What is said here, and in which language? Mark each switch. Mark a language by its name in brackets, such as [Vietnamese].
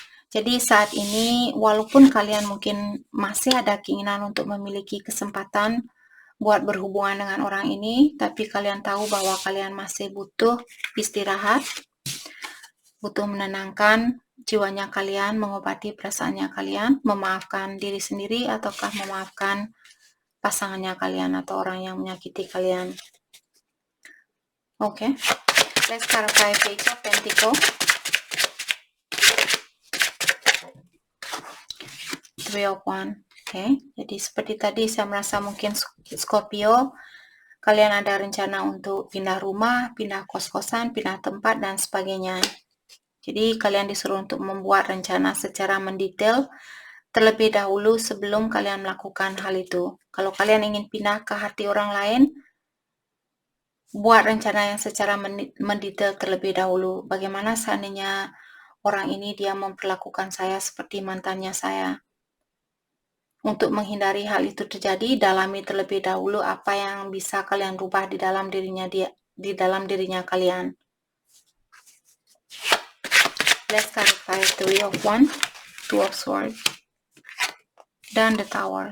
[Indonesian] Jadi saat ini walaupun kalian mungkin masih ada keinginan untuk memiliki kesempatan buat berhubungan dengan orang ini, tapi kalian tahu bahwa kalian masih butuh istirahat, butuh menenangkan jiwanya kalian, mengobati perasaannya kalian, memaafkan diri sendiri ataukah memaafkan pasangannya kalian atau orang yang menyakiti kalian. Oke. [English] Let's clarify Page of Pentacles. [Indonesian] Three of Wands. Oke, jadi seperti tadi saya merasa mungkin Scorpio, kalian ada rencana untuk pindah rumah, pindah kos-kosan, pindah tempat, dan sebagainya. Jadi kalian disuruh untuk membuat rencana secara mendetail terlebih dahulu sebelum kalian melakukan hal itu. Kalau kalian ingin pindah ke hati orang lain, buat rencana yang secara mendetail terlebih dahulu. Bagaimana seandainya orang ini dia memperlakukan saya seperti mantannya saya? Untuk menghindari hal itu terjadi, dalami terlebih dahulu apa yang bisa kalian rubah di dalam dirinya kalian. [English] Let's clarify Three of Wands, Two of Swords, dan The Tower.